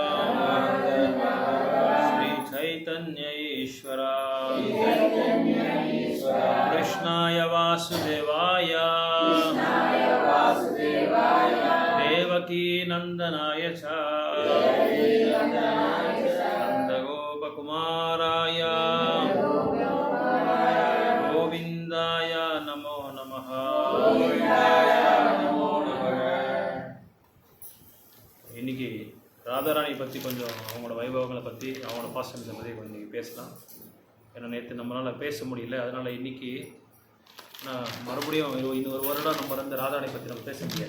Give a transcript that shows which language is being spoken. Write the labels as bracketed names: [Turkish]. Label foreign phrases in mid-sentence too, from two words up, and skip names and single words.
[Sanskrit] श्रीचैतन्य ईश्वरा कृष्णाय वासुदेवाय देवकी नन्दनाय च नन्दगोपकुमाराय गोविन्दाय नमो नमः. [Tamil] இன்னைக்கு ராதாராணி பற்றி கொஞ்சம் அவங்களோட வைபவங்களை பற்றி அவங்களோட பாசனத்தை பற்றி கொஞ்சம் பேசலாம். ஏன்னா நேற்று நம்மளால் பேச முடியல, அதனால் இன்றைக்கி நான் மறுபடியும் இன்னொரு வருடம் நம்ம வந்து ராதாராணி பற்றி நம்ம பேச முடியாது.